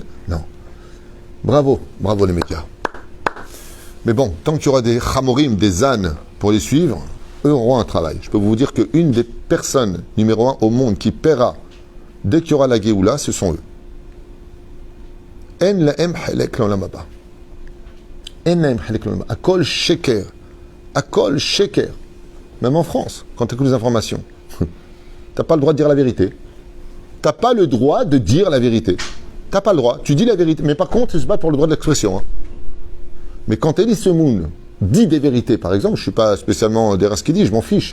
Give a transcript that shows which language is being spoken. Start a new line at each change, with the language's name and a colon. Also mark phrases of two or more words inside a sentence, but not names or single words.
French: Non. Bravo les médias. Mais bon, tant qu'il y aura des chamorim, des ânes pour les suivre, eux auront un travail. Je peux vous dire qu'une des personnes numéro 1 au monde qui paiera dès qu'il y aura la Géoula, ce sont eux.
Hebrew: אין להם חלק לעולם הבא. אין להם חלק לעולם הבא. הכל שקר. הכל שקר.
French: Même en France, quand tu écoutes les informations, t'as pas le droit de dire la vérité. T'as pas le droit de dire la vérité. T'as pas le droit. Tu dis la vérité. Mais par contre, tu se bats pour le droit de l'expression. Hein. Mais quand Elie Semoun dit des vérités, par exemple, je suis pas spécialement derrière ce qu'il dit, je m'en fiche.